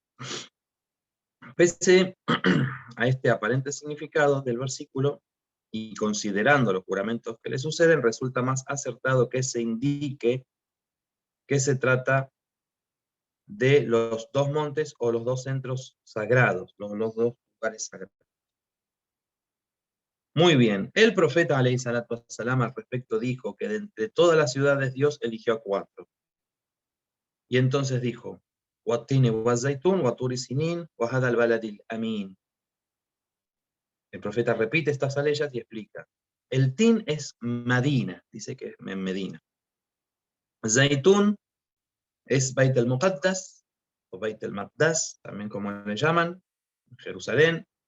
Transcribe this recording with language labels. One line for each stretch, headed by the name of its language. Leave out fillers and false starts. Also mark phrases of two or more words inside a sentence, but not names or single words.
Spanish: Pese a este aparente significado del versículo, y considerando los juramentos que le suceden, resulta más acertado que se indique que se trata de los dos montes o los dos centros sagrados, los dos lugares sagrados. Muy bien, el profeta
Arabic: عليه الصلاة والسلام
Spanish: al respecto dijo que de entre todas las ciudades Dios eligió a 4. Y entonces dijo,
Arabic: وَالتِّينِ وَالزَّيْتُونِ وَطُورِ سِنِينَ وَهَذَا الْبَلَدِ الْأَمِينَ.
Spanish: El profeta repite estas aleyas y explica. El tin es Madina, dice que es en Medina. Zaitún es Beit el-Muqaddas, o Beit el-Maqdas, también como le llaman, Jerusalén.